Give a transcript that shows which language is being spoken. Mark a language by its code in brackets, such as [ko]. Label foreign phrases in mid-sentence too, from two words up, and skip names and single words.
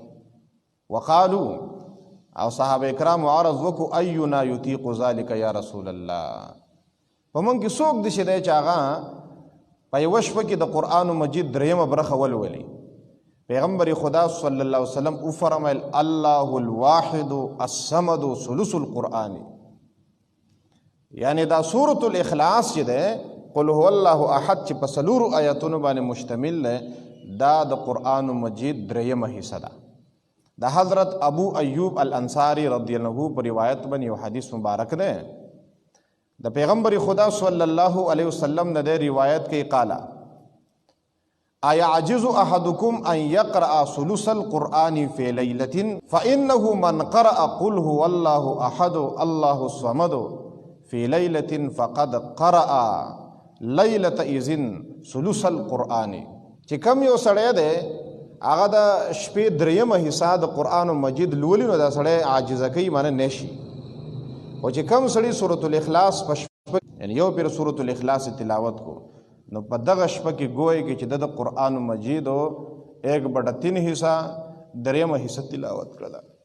[ps] وقالو، او صحابه کرام عرض وکړو [ar] اینا یطیق ذلک یا رسول الله، [ps] په مونږ کې څوک دی چې دی چې هغه په یوه شپه کې د قرآن مجید دریمه برخه ولولي. پیغمبر خدا [ar] صلی الله علیه وسلم [ps] او فرمایل [ar] الله الواحد الصمد ثلث القرآن. [ps] یعنی دا سورة الاخلاص چې ده [ar] قل هو الله احد [ps] چې په څلورو آیاتونو باندې مشتمل ده، دا د قرآن مجید دریمه حصہ ده. دا حضرت ابو ایوب الانصاری [ar] رضی اللہ عنہ [ps] پر روایت باندې یو حدیث مبارک ده د پیغمبر خدا [ar] صلی الله علیه وسلم [ps] نه ده روایت کې [ar] قالا ایعجز احدکم ان یقرأ ثلث القرآن فی لیلة فانه من قرأ قل هو الله احد الله الصمد فی لیلة فقد قرأ لیلة اذن ثلث القرآن. [ps] چې کم یو سړی دی هغه د شپې دریمه حصہ د قرآن مجید لولي نو دا سړی عاجزه کوي معنی نشي. او چې کم سړی سورة الاخلاص په شپه یعنی یو پیر سورة الاخلاص تلاوت کو نو په دغه شپه کې گوئے کې چې د قرآن مجید 1/3 حصہ دریمه حصہ تلاوت کړل.